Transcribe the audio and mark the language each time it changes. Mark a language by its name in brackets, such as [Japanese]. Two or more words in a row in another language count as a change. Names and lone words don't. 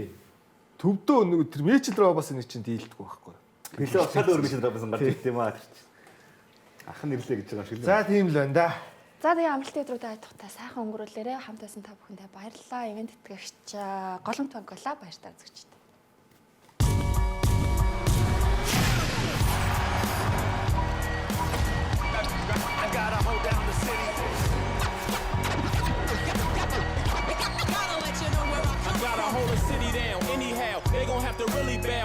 [Mongolian] Төвдөө нэг тэр Мичл Роберс нэг чинь дийлдэг байхгүй. Плей-офф шал өөр биш Робинсон гарч ирд юм аа тэр чинь. Ах нь ирлээ гэж байгаа шиг л. За тийм л байна да. За тэгээ амралтын өдрүүдэд айтахтаа сайхан өнгөрүүлээрэ хамт байсан та бүхэндээ баярлалаа. Ивент тэтгэгч Голомт банкла баяртай үзэгчтэй. [English] I gotta hold down the city. Gotta let you know where I come Gotta hold the city down anyhow. They gon' have to really bow.